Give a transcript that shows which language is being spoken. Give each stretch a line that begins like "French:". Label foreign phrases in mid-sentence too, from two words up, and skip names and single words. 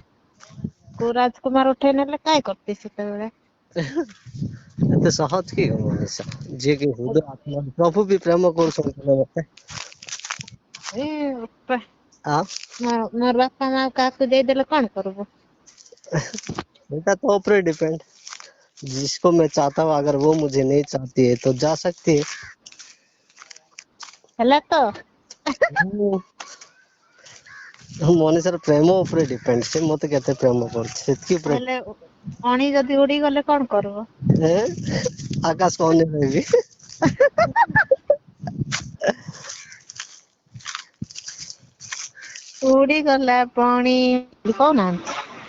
Odia: କୋଉ ରାଜକୁମାର ଉଠେଇ ନେଲେ କାଇଁ କରତି ସେତେବେଳେ? ଏତେ ସହଜ କି ମଣିଷ ଯିଏ କି ହୃଦୟ ଆତ୍ମା ପ୍ରଭୁ ବି ପ୍ରେମ କରୁଛନ୍ତି ମତେ। ଏ ବୋପା ଆଉ ମୋର ବାପା ମା କାହାକୁ ଦେଇଦେଲେ କଣ କରିବୁ? ସେଇଟା ତୋ ଉପରେ डिपेंड।
Hindi: जिसको मैं चाहता हूँ अगर वो मुझे नहीं चाहती है तो जा सकती है।
Odia: ହେଲା ତ? ମଣିଷର ପ୍ରେମ ଉପରେ ଡିପେଣ୍ଡ, ସେ ମତେ କେତେ ପ୍ରେମ କରୁଛି ସେତିକି ଉପରେ। ହେଲେ ଅଣି ଯଦି ଉଡିଗଲେ କଣ କରିବ? ଆକାଶକୁ ଅନେଇ ରହିବି। ଉଡିଗଲା ପଣି କହୁନାହାନ୍ତି।